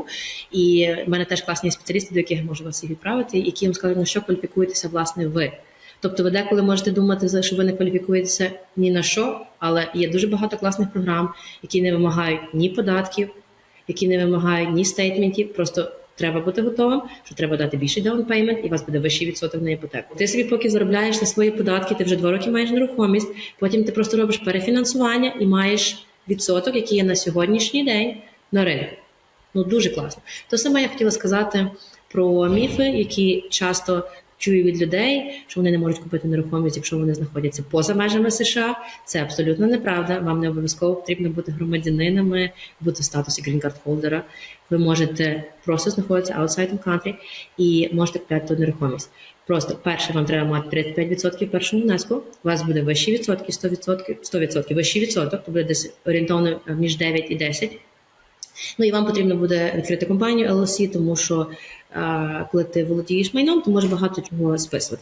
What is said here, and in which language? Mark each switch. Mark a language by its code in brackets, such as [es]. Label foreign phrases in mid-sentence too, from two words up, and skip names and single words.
[uk] І в мене теж класні спеціалісти, до яких я можу вас всіх відправити, які їм скажуть, на що кваліфікуєтеся, власне, ви. Тобто ви деколи можете думати, що ви не кваліфікуєтеся ні на що, але є дуже багато класних програм, які не вимагають ні податків, які не вимагають ні стейтментів, просто треба бути готовим, що треба дати більший [en] down payment, [uk] і у вас буде вищий відсоток на іпотеку. Ти собі поки заробляєш на свої податки, ти вже 2 роки маєш нерухомість, потім ти просто робиш перефінансування і маєш відсоток, який є на сьогоднішній день на ринку. Ну, дуже класно. То саме я хотіла сказати про міфи, які часто чую від людей, що вони не можуть купити нерухомість, якщо вони знаходяться поза межами США. Це абсолютно неправда. Вам не обов'язково потрібно бути громадянинами, бути в статусі грін-карт-холдера. Ви можете просто знаходитися [en] outside the country [uk] і можете купляти ту нерухомість. Просто перше, вам треба мати 35% першого внеску, у вас буде вищі відсотки, 100% вищий відсоток, то буде десь орієнтовно між 9 і 10. Ну і вам потрібно буде відкрити компанію LLC, тому що коли ти володієш майном, то можеш багато чого списувати.